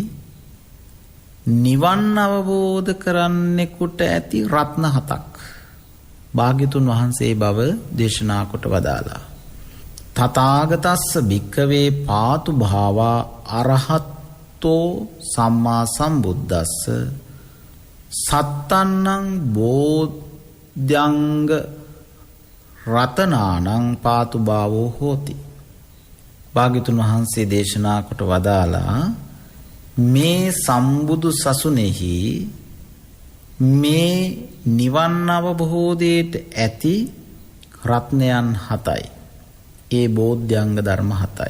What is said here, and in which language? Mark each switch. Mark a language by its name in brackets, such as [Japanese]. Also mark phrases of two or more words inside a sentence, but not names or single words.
[Sinhala] නිවන් අවබෝධ කරන්නෙකුට ඇති රත්න හතක් භාග්‍යතුන් වහන්සේ බව දේශනා කොට වදාලා. [Pali] තථාගතස්ස භික්ඛවේ පාතු භාවා අරහත්තෝ සම්මා සම්බුද්දස්ස සත්තන්නං බෝධ්‍යංග රතනානං පාතු භාවෝ හෝති. [Sinhala] භාග්‍යතුන් වහන්සේ දේශනා කොට වදාලා මේ සම්බුදු සසුනේහි මේ නිවන් අවබෝධයට ඇති රත්නයන් හතයි. ඒ බෝධ්‍යංග ධර්ම හතයි.